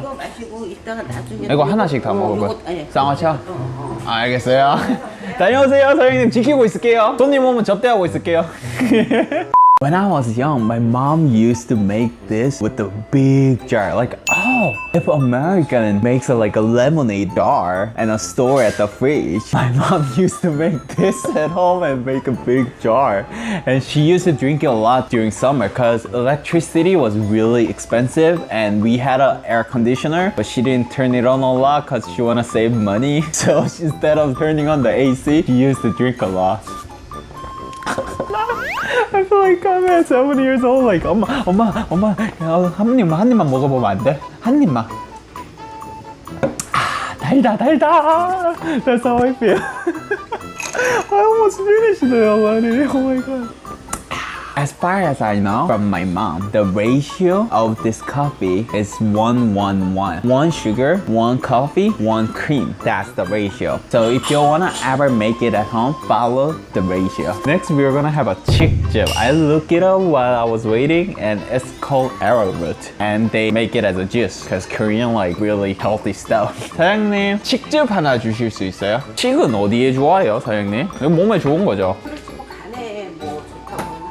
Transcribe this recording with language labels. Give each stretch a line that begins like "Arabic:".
Korean: 이거 마시고 이따가 나중에 이거 하나씩 다 먹어봐요. 요거, 아니, 쌍화차? 알겠어요. 다녀오세요, 사장님. 지키고 있을게요. 손님 오면 접대하고 있을게요.
English: When I was young, my mom used to make this with a big jar. Like, oh, if American makes like a lemonade jar and a store at the fridge, my mom used to make this at home and make a big jar. And she used to drink it a lot during summer because electricity was really expensive and we had an air conditioner, but she didn't turn it on a lot because she wanna save money. So instead of turning on the AC, she used to drink a lot. I feel like I'm at 7 years old.
Korean: Like, 엄마, 한 입만 먹어보면 안 돼? 한 입만. 달다.
English: That's how I feel. I almost finished it already. Oh my god. As far as I know from my mom, the ratio of this coffee is 1-1-1. 1 sugar, 1 coffee, 1 cream. That's the ratio. So if you wanna ever make it at home, follow the ratio. Next, we're gonna have a chick chip. I looked it up while I was waiting and it's called arrowroot. And they make it as a juice because Korean like really healthy stuff.
Korean: 사장님, 칡즙 하나 주실 수 있어요? 칡은 어디에 좋아요, 사장님? 이거 몸에 좋은 거죠? 그렇지 뭐 간에 뭐 좋다고